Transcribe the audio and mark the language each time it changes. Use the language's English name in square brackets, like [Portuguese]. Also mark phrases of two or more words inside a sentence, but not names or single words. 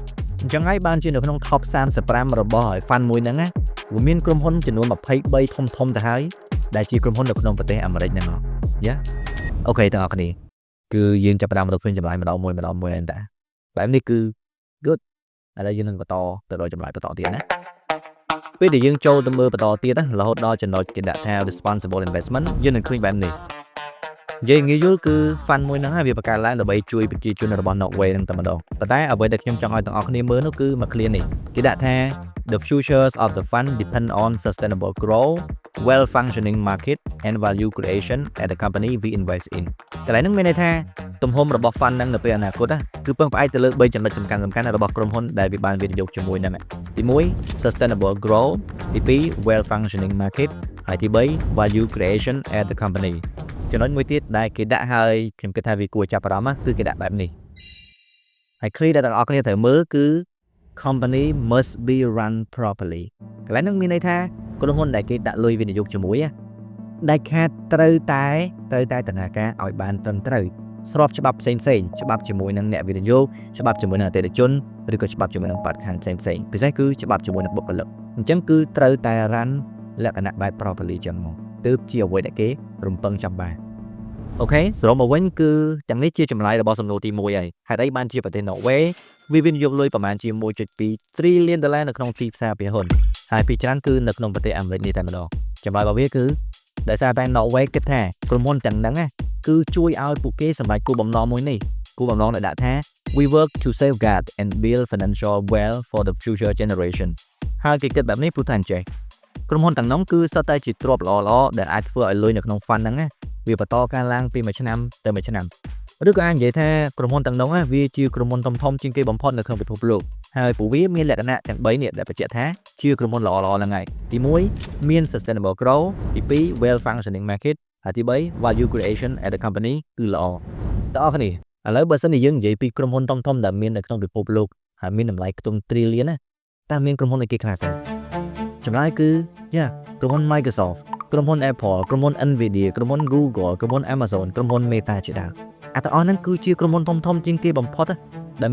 [Khmer] អញ្ចឹងហើយបានជានៅក្នុង top 35របស់ fund មួយហ្នឹងវាមានក្រុមហ៊ុនចំនួន23ធំទៅហើយដែលជាក្រុមហ៊ុននៅក្នុងប្រទេសអាមេរិកហ្នឹងអូខេទាំងអស់គ្នាគឺយើងចាប់ផ្ដើមរកឃើញចម្លើយម្ដងមួយហ្នឹងតាបែបនេះគឺ good ឥឡូវយើងនឹងបន្តទៅដល់ចម្លើយបន្តទៀតណាពេលដែលយើងចូលទៅមើលបន្តទៀតរហូតដល់ចំណុចគេដាក់ថា [English] responsible investment [Khmer] យើងនឹងឃើញបែបនេះនិយាយងាយយល់គឺ fund មួយហ្នឹងហើយវាបង្កើតឡើងដើម្បីជួយប្រជាជនរបស់ Norway ហ្នឹងតែម្ដងប៉ុន្តែ អ្វីដែលខ្ញុំចង់ឲ្យទាំងអស់គ្នាមើលនោះគឺមួយឃ្លានេះគេដាក់ថា [English] the futures of the fund depend on sustainable growth well functioning market and value creation at the company we invest in [Khmer] កន្លែងហ្នឹងមានន័យថា ទំហំរបស់ fund ហ្នឹងនៅពេលអនាគតគឺពឹងផ្អែកទៅលើ3ចំណុចសំខាន់ៗរបស់ក្រុមហ៊ុនដែលវាបានវិនិយោគជាមួយហ្នឹងទី1 [English] sustainable growth [Khmer] ទី2 [English] well functioning market [Khmer] ហើយទី3 [English] value creation at the company [Khmer] ចំណុចមួយទៀតដែលគេដាក់ហើយខ្ញុំគិតថាវាគួរចាប់អារម្មណ៍គឺគេដាក់បែបនេះហើយឃ្លីដែលទាំងអស់គ្នាត្រូវមើលគឺ [English] company must be run properly [Khmer] កន្លែងហ្នឹងមានន័យថាក្រុមហ៊ុនដែលគេដាក់លុយវិនិយោគជាមួយដែលខាតត្រូវតែដំណើរការឲ្យបានត្រឹមត្រូវស្របច្បាប់ផ្សេងច្បាប់ជាមួយនឹងអ្នកវិនិយោគច្បាប់ជាមួយនឹងអតិថិជនឬក៏ច្បាប់ជាមួយនឹងបរិស្ថាន ផ្សេងពិសេសគឺច្បាប់ជាមួយនឹងបុគ្គលិកអញ្ចឹងគឺត្រូវតែ run លក្ខណៈបែប properly ចឹងមកទើបជាអ្វីដែលគេរំពឹង ចាំបានអូខេសរុបមកវិញគឺទាំងនេះជាចម្លើយរបស់សំណួរទី1ហើយហេតុអីបានជាប្រទេស Norway វាវិនិយោគលុយប្រមាណជា $1.2 trillion នៅក្នុងទីផ្សារភាគហ៊ុនហើយភាគច្រើនគឺនៅក្នុងប្រទេសអាមេរិកនេះតែម្ដងចម្លើយរបស់វាគឺដោយសារតែ Norway គិតថាក្រុមហ៊ុនទាំងហ្នឹងគឺជួយឲ្យពួកគេសម្រេចគោលបំណងមួយនេះគោលបំណងដែលដាក់ថា [English] we work to safeguard and build financial wealth for the future [Khmer] generation ហើយគេគិតបែបនេះព្រោះថាអញ្ចេះក្រុមហ៊ុនទាំងនោះគឺសុទ្ធតែជាទ្រព្យល្អដែលអាចធ្វើឲ្យលុយនៅក្នុង fund ហ្នឹងវាបន្តការឡើងពីមួយឆ្នាំទៅមួយឆ្នាំឬក៏អាចនិយាយថាក្រុមហ៊ុនទាំងនោះវាជាក្រុមហ៊ុនធំជាងគេបំផុតនៅក្នុងពិភពលោកហើយពួកវាមានលក្ខណៈទាំង3នេះដែលបញ្ជាក់ថាជាក្រុមហ៊ុនល្អហ្នឹងហើយទី1មាន [English] sustainable growth [Khmer] ទី2 [English] well functioning market [Khmer] ហើយទី3 [English] value creation at the [Khmer] company គឺល្អតើអរគ្នាឥឡូវបើសិនជាយើងនិយាយពីក្រុមហ៊ុនធំដែលមាននៅក្នុងពិភពលោកហើយមានតម្លៃខ្ទង់ trillion តើមានក្រុមហ៊ុនអីគេខ្លះទៅចម្លើយគឺក្រុមហ៊ុន Microsoft ក្រុមហ៊ុន Apple ក្រុមហ៊ុន Nvidia ក្រុមហ៊ុន Google ក្រុមហ៊ុន Amazon ក្រុមហ៊ុន Meta ជាដើមទាំងអស់ហ្នឹងគឺជាក្រុមហ៊ុនធំជាងគេបំផុតដែល